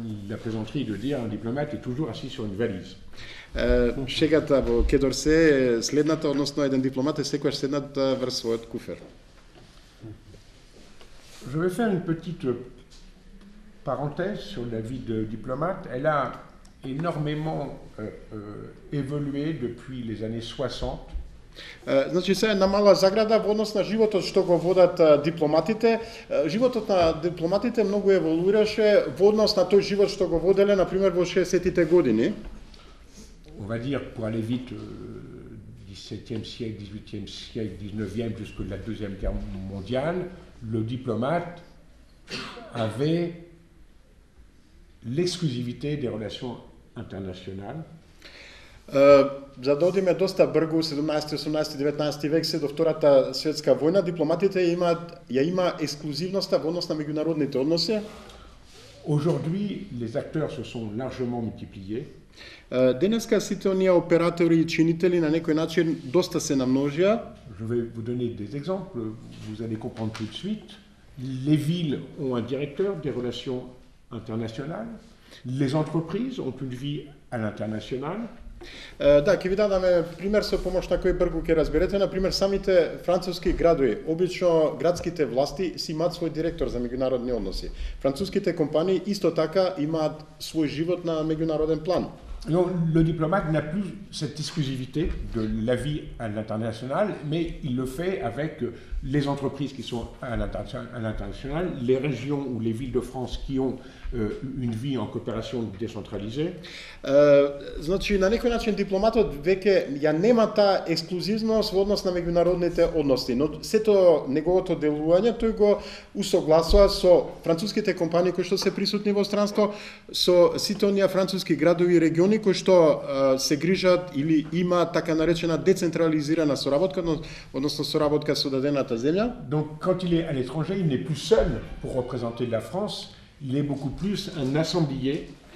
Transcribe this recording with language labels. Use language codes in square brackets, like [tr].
[fr] La plaisanterie de dire un diplomate est toujours assis sur une valise. [mk] Шегата во Кедорсе е следната, односно еден дипломат е секогаш седнат врз својот куфер. [fr] Je vais faire une petite parenthèse sur la vie de diplomate. Elle a énormément évolué depuis les années 60. [mk] Значи, се една мала заграда во однос на животот што го водат дипломатите. Животот на дипломатите многу еволуираше во однос на тој живот што го воделе, например, во 60-тите години. [fr] On va dire, pour aller vite, 17e siècle, 18e siècle, 19e, jusque la Deuxième Guerre mondiale, le diplomate avait l'exclusivité des relations internationales. [mk] За да одиме доста бргу, 17, 18, 19 век се до Втората светска војна, дипломатите има ексклузивноста во однос на меѓународните односи. [fr] Aujourd'hui, les acteurs se sont largement multipliés. [mk] Денеска сите оние оператори и чинители на некој начин доста се намножија. [fr] Je vais vous donner des exemples, vous allez comprendre tout de suite. Les villes ont un directeur des relations internationales. Les entreprises ont une vie à l'international. [mk] Да, ќе ви дадаме пример со помош на кој бргу ќе разберете. Например, самите француски градови, обично градските власти си имаат свој директор за меѓународни односи. Француските компании исто така имаат свој живот на меѓународен план. [fr] Donc, le diplomate n'a plus cette exclusivité de la vie à l'international, mais il le fait avec les entreprises qui sont à l'international, les régions ou les villes de France qui ont une vie en coopération décentralisée. [mk] Значи, на некој начин дипломатот веќе ја нема таа ексклузивност во однос на меѓународните односи, но сето неговото делување тој го усогласува со француските компании кои што се присутни во странство, со сите оние француски градови и региони кои што се грижат или има така наречена децентрализирана соработка, односно соработка со дадената земја. [fr] Donc, quand il est à l'étranger, il n'est plus seul pour représenter la France, il est beaucoup plus un assemblier.